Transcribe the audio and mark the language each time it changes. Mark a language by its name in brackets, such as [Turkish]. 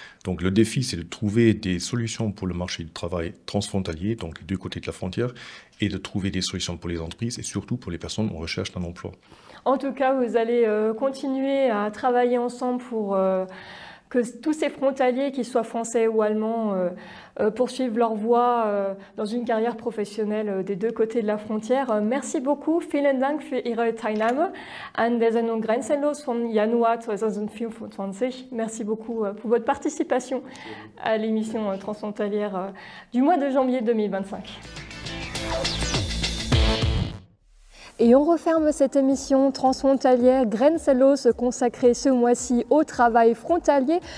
[French] Donc le défi, c'est de trouver des solutions pour le marché du travail transfrontalier, donc les deux côtés de la frontière, et de trouver des solutions pour les entreprises et surtout pour les personnes en recherche d'un emploi. En tout cas, vous allez continuer à travailler ensemble pour que tous ces frontaliers, qu'ils soient français ou allemands, poursuivent leur voie dans une carrière professionnelle des deux côtés de la frontière. Merci beaucoup. [German] Vielen Dank für Ihre Teilnahme an der Sendung Grenzenlos von Januar 2025. [French] Merci beaucoup pour votre participation à l'émission transfrontalière du mois de janvier 2025. Et on referme cette émission transfrontalière Grenzenlos consacrée ce mois-ci au travail frontalier.